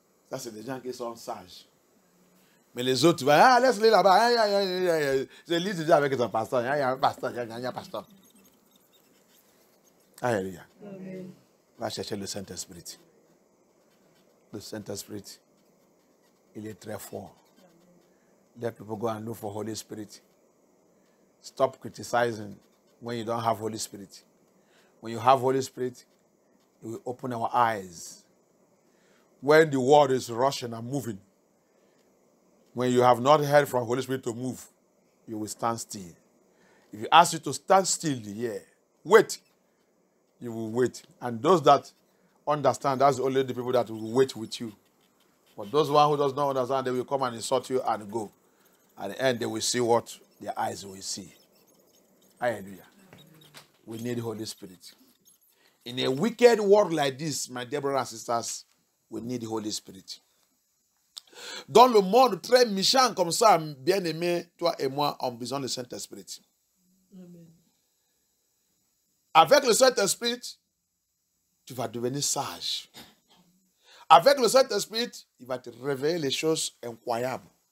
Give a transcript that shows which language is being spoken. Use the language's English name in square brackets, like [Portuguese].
[French] Ça, c'est des gens qui sont sages. Mais les autres, tu vas, laisse-les là-bas. Je lis déjà avec ton pasteur. Il y a un pasteur, il y a un pasteur. Alléluia. Va chercher le Saint-Esprit. Le Saint-Esprit, il est très fort. [English] Let people go and look for Holy Spirit. Stop criticizing when you don't have Holy Spirit. When you have Holy Spirit, it will open our eyes. When the world is rushing and moving, when you have not heard from Holy Spirit to move, you will stand still. If you ask you to stand still here, wait, you will wait. And those that understand, that's only the people that will wait with you. But those one who does not understand, they will come and insult you and go. At the end, they will see what their eyes will see. Hallelujah. We need Holy Spirit. In a wicked world like this, my dear brothers and sisters, we need Holy Spirit. [French] Dans le monde très méchant comme ça, bien-aimé, toi et moi, on a besoin du Saint-Esprit. Avec le Saint-Esprit, tu vas devenir sage. Avec le Saint-Esprit, il va te révéler les choses incroyables.